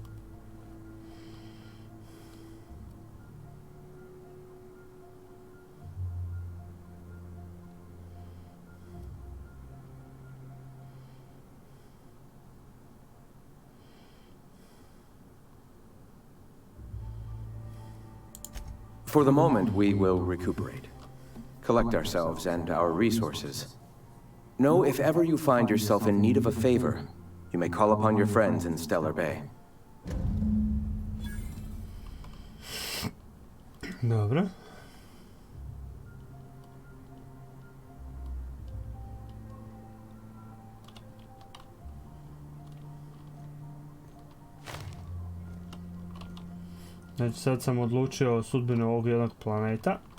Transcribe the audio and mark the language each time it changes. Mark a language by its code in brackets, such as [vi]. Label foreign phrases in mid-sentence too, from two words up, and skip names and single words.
[en] For the moment, we will recuperate, collect ourselves and our resources. Know if ever you find yourself in need of a favor, you may call upon your friends in Stellar Bay. [sr] Dobro. Znači sad sam odlučio o sudbinu ovog jednog planeta.